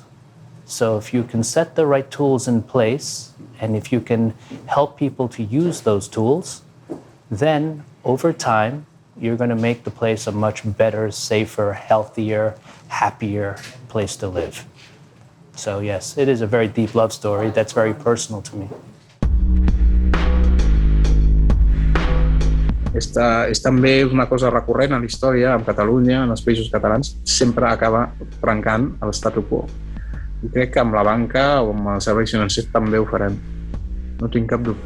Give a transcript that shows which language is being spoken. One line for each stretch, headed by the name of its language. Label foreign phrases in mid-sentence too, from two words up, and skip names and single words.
English: So if you can set the right tools in place and if you can help people to use those tools, then over time, you're going to make the place a much better, safer, healthier, happier place to live. So yes, it is a very deep love story that's very personal to me.
Catalan: És també una cosa recurrent a la història, en Catalunya, en els països catalans, sempre acaba trencant l'statu quo. I crec que amb la banca o amb els serveis financers també ho farem. No tinc cap dubte.